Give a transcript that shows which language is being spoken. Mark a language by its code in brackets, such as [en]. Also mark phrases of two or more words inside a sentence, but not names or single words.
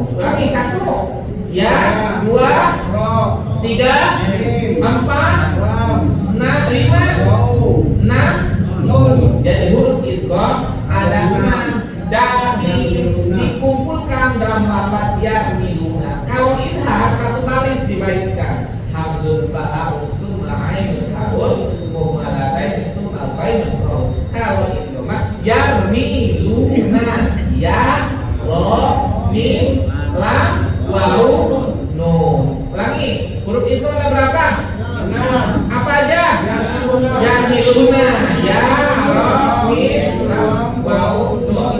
[id] Ulangi 1 ya, 2, 3, 4, 5, 6 nun. Jadi huruf idgham ada 6 dari dikumpulkan dalam lafaz yarmiluna. Kalau idhar 1 baris dibaikkan. [ar] همز، فهاء، ثم عين، حاء، مهملتين، ثم غين، خاء. [id] Kalau idgham yarmiluna, ya, ro, mim, lam, wau, nun. Ulangi, huruf itu ada berapa? 6. Apa aja? Yang miluna, ya, ro, mim, lam, wau, nun.